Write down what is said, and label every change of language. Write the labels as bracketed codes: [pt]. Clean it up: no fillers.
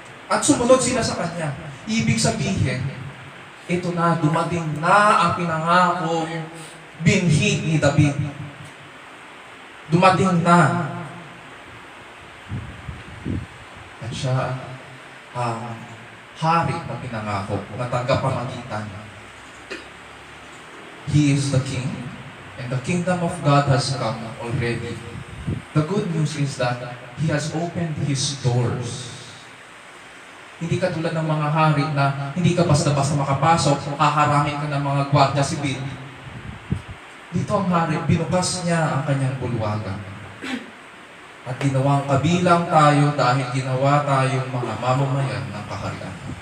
[tl] At sumunod sila sa kanya. Ibig sabihin, ito na, dumating na ang pinangakong binhi ni David. Dumating na. At siya ang hari na pinangako na tagapamagitan. [en] He is the king, and the kingdom of God has come already. The good news is that He has opened His doors. [tl] Hindi ka tulad ng mga hari na hindi ka basta-basta makapasok, haharangin ka ng mga gwardiya sibil. Dito ang hari, binukas niya ang kanyang bulwagan. At ginawang kabilang tayo dahil ginawa tayong mga mamamayan ng kaharian.